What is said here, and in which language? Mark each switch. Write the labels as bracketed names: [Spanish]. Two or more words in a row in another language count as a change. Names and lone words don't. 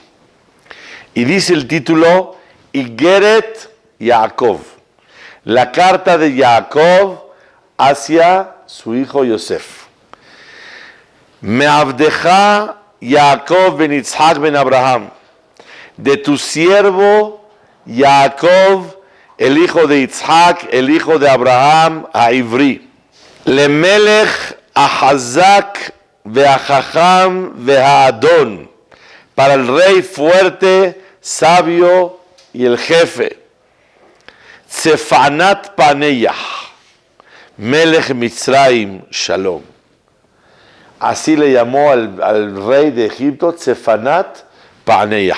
[Spanish] Y dice el título, Igeret Yaakov, la carta de Jacob hacia su hijo Yosef. [Hebrew] מעבדך יעקב בן יצחק בן אברהם, [Spanish] de tu siervo Jacob, el hijo de Isaac, el hijo de Abraham, a Ivri. [Hebrew] למלך החזק והחכם והאדון, [Spanish] para el rey fuerte, sabio y el jefe. [Hebrew] Tzefanat Paneyah, מלך מצרים שלום. [Spanish] Así le llamó al rey de Egipto Tzefanat Paneyah.